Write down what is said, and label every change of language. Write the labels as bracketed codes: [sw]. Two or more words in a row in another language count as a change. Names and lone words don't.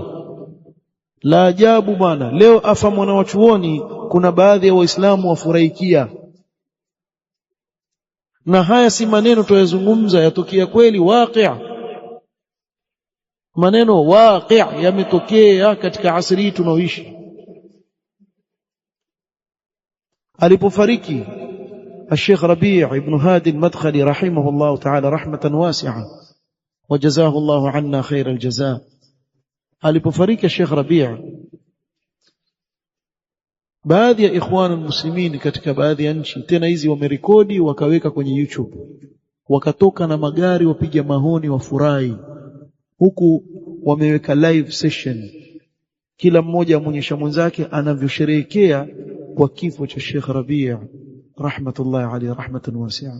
[sw] La ajabu bana, leo afa mwanachuoni, kuna baadhi ya waislamu wafurahikia. Na haya si maneno tuyazungumza, yatokea kweli, waqi'. Maneno waqi' yametokea katika asri tunaoishi. [ar] alipofariki الشيخ ربيع بن هادي المدخلي رحمه الله تعالى رحمة واسعة وجزاه الله عنا خير الجزاء. [sw] alipofariki الشيخ ربيع, baadhi ya [ar] إخوان مسلمين [sw] katika baadhi ya nchi, tena hizi wamerekodi wakaweka kwenye YouTube, wakatoka na magari wapiga mahoni wafurahi, huku wameweka [en] live session, [sw] kila mmoja amuonyesha mwenzake anavyosherehekea kwa kifo cha Sheikh Rabi' [ar] رحمة الله عليه رحمة واسعة.